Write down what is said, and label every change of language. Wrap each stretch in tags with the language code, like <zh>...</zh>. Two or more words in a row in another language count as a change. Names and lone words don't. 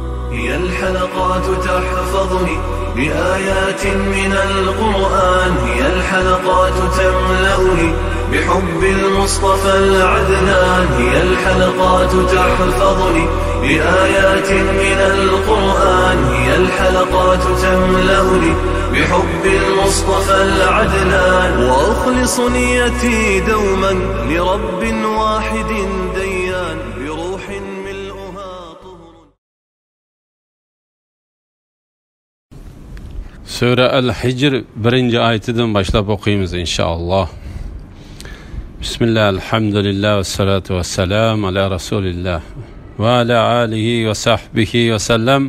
<ar>هي الحلقات تحفظني بآيات من القرآن، هي الحلقات تملأني بحب المصطفى العدنان، هي الحلقات تحفظني بآيات من القرآن، هي الحلقات تملأني بحب المصطفى العدنان، وأخلص نيتي دوما لرب واحد ديان بروح ملؤها طهر.</ar> <tr>Sure El-Hicr 1. ayetinden başlayıp okuyayım inşallah.</tr> <ar>بسم الله، الحمد لله والصلاة والسلام على رسول الله وعلى آله وصحبه وسلم.</ar>